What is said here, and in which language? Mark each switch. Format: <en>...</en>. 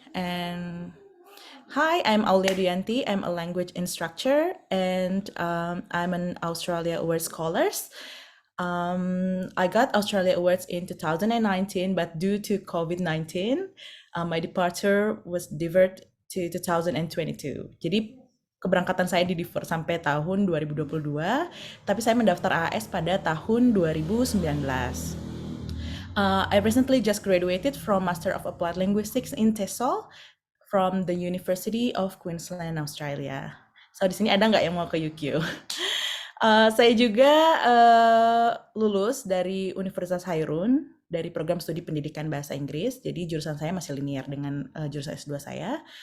<en>And hi, I'm Aulia Duyanti. I'm a language instructor and I'm an Australia Awards scholar. I got Australia Awards in 2019, but due to COVID-19, my departure was diverted to 2022.</en> <id>Jadi keberangkatan saya di defer sampai tahun 2022, tapi saya mendaftar AS pada tahun 2019.</id> <en>I recently just graduated from Master of Applied Linguistics in TESOL from the University of Queensland, Australia.</en> <id>So di sini ada nggak yang mau ke UQ? Saya juga lulus dari Universitas Hairun dari program studi pendidikan bahasa Inggris. Jadi jurusan saya masih linear dengan jurusan S2 saya.</id>